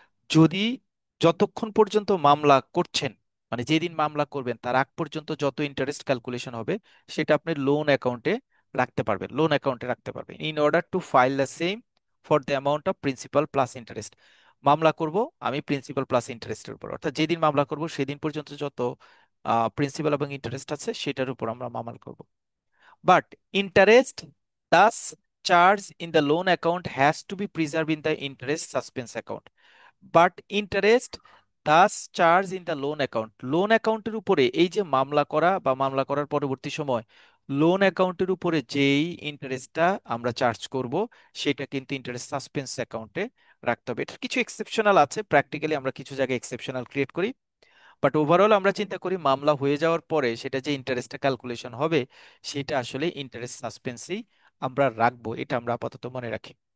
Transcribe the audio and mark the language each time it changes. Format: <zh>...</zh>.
<bn>যদি যতক্ষণ পর্যন্ত মামলা করছেন, মানে যেদিন মামলা করবেন তার আগ পর্যন্ত যত ইন্টারেস্ট ক্যালকুলেশন হবে, সেটা আপনি লোন অ্যাকাউন্টে রাখতে পারবেন, লোন অ্যাকাউন্টে রাখতে পারবেন,</bn> <en>In order to file the same for the amount of principal plus interest.</en> <bn>মামলা করব আমি প্রিন্সিপাল প্লাস ইন্টারেস্টের উপর, অর্থাৎ যেদিন মামলা করব সেদিন পর্যন্ত যত প্রিন্সিপাল এবং ইন্টারেস্ট আছে সেটার উপর আমরা মামলা করব।</bn> <en>But interest thus charged in the loan account has to be preserved in the interest suspense account. But interest thus charge in the loan account,</en> <bn>loan অ্যাকাউন্টের উপরে এই যে মামলা করা বা মামলা করার পরবর্তী সময় লোন অ্যাকাউন্টের উপরে যেই ইন্টারেস্টটা আমরা চার্জ করব, সেটা কিন্তু ইন্টারেস্ট সাসপেন্স অ্যাকাউন্টে রাখতে হবে। এটা কিছু এক্সেপশনাল আছে, প্র্যাকটিক্যালি আমরা কিছু জায়গায় এক্সেপশনাল ক্রিয়েট করি, বাট ওভারঅল আমরা চিন্তা করি মামলা হয়ে যাওয়ার পরে সেটা যে ইন্টারেস্টটা ক্যালকুলেশন হবে, সেটা আসলে ইন্টারেস্ট সাসপেন্সেই আমরা রাখবো, এটা আমরা আপাতত মনে রাখি।</bn>